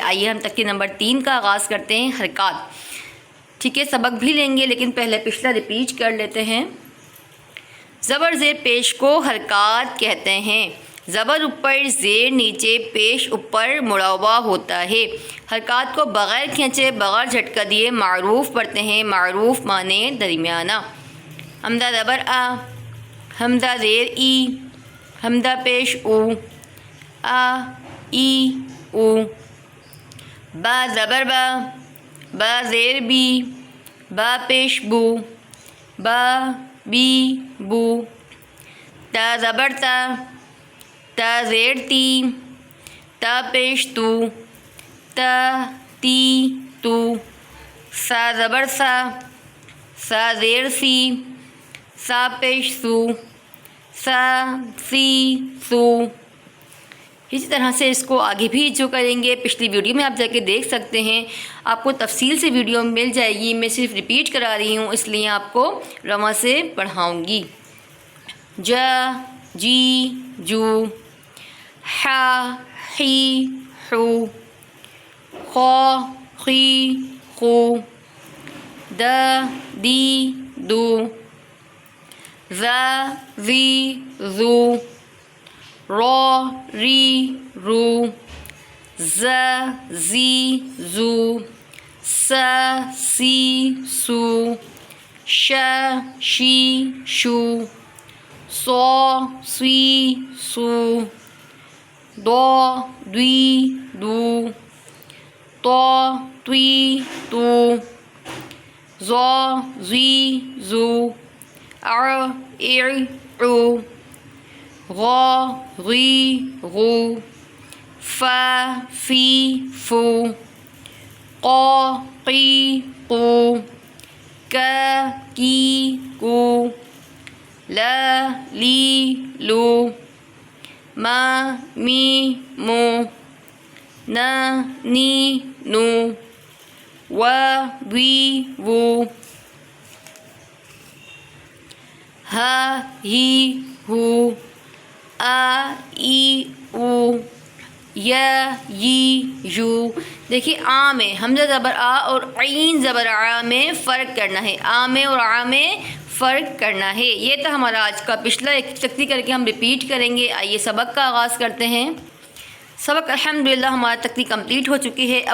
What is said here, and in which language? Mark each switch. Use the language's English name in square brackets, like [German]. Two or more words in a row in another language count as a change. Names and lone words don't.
[Urdu] آئیے ہم تقریر نمبر 3 کا آغاز کرتے ہیں، حرکات۔ ٹھیک ہے، سبق بھی لیں گے لیکن پہلے پچھلا ریپیٹ کر لیتے ہیں۔ زبر زیر پیش کو حرکات کہتے ہیں۔ زبر اوپر، زیر نیچے، پیش اوپر مڑا ہوا ہوتا ہے۔ حرکات کو بغیر کھینچے، بغیر جھٹکا دیے معروف پڑھتے ہیں۔ معروف معنی درمیانہ۔ حمزہ زبر آ، حمزہ زیر ای، حمزہ پیش او، آ ای او۔ با زبر با، با زیر بی، با پیش بو، با بی بو۔ تا زبر تا، تا زیر تی، تا پیش تو، تا تی تو۔ سا زبر سا، سا زیر سی، سا پیش سو، سا سی سو۔ اسی طرح سے اس کو آگے بھی جو کریں گے، پچھلی ویڈیو میں آپ جا کے دیکھ سکتے ہیں، آپ کو تفصیل سے ویڈیو مل جائے گی۔ میں صرف ریپیٹ کرا رہی ہوں، اس لیے آپ کو رواں سے پڑھاؤں گی۔ جا جی جو، حا حی حو، خا خی خو، دا دی دو، زا زی زو، را ری رو، ز زی زو، س سی سو، ش شی شو، سو سی سو، دو دوی دو، تو توی تو، زو زی زو، ار او، غا غی غو، فا فی فو، قا قی قو، کا کی کو، لا لی لو، ما می مو، نا نی نو، وا وی وو، ہا ہی ہو، آ ای او، یا ی یو۔ دیکھیے آ میں حمزہ زبر آ اور عین زبر آ میں فرق کرنا ہے، آ میں اور آ میں فرق کرنا ہے۔ یہ تھا ہمارا آج کا پچھلا، ایک تکتی کر کے ہم ریپیٹ کریں گے۔ آئیے سبق کا آغاز کرتے ہیں۔ سبق الحمدللہ ہمارا تکتی کمپلیٹ ہو چکی ہے۔